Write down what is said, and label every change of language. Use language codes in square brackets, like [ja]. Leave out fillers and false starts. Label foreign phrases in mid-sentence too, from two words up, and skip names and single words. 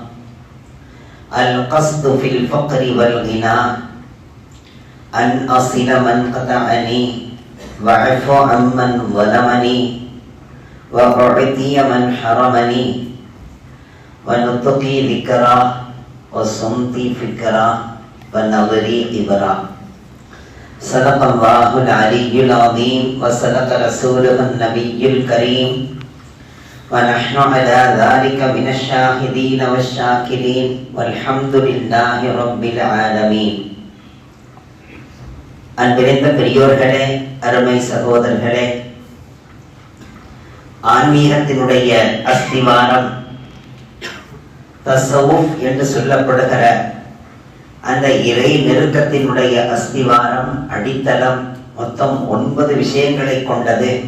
[ar] القصد في الفقر والغنى، أن أصل من قطعني، وأعفو عمن ظلمني، وأعطي من حرمني، ونطقي ذكرا، وصمتي فكرا، ونظري عبرا. صدق الله العلي العظيم وصدق رسوله النبي الكريم، ونحن على ذلك من الشاهدين والشاكرين، والحمد لله رب العالمين. [ta] அன்பிருந்த பெரியோர்களே, அருமை சகோதரர்களே, ஆன்மீகத்தினுடைய அஸ்திவாரம் தஸவுஃப் என்று சொல்லப்படுகிற அந்த இறை நெருக்கத்தினுடைய அஸ்திவாரம், அடித்தளம் மொத்தம் 9 விஷயங்களை கொண்டது.